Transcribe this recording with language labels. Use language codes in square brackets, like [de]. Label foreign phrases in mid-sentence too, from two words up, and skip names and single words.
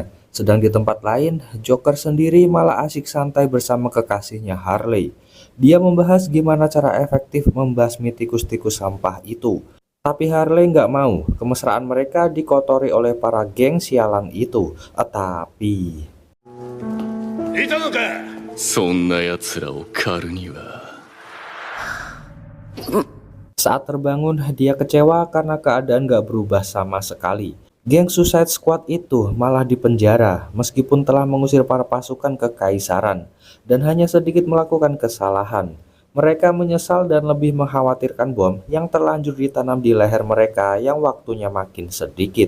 [id] Sedang di tempat lain, Joker sendiri malah asik santai bersama kekasihnya Harley. Dia membahas gimana cara efektif membasmi tikus-tikus sampah itu. Tapi Harley nggak mau, kemesraan mereka dikotori oleh para geng sialan itu. Tapi [ja] いたのか。そんな奴らを狩るには。 [id] saat terbangun, dia kecewa karena keadaan gak berubah sama sekali. Geng Suicide Squad itu malah dipenjara meskipun telah mengusir para pasukan kekaisaran dan hanya sedikit melakukan kesalahan. Mereka menyesal dan lebih mengkhawatirkan bom yang terlanjur ditanam di leher mereka yang waktunya makin sedikit.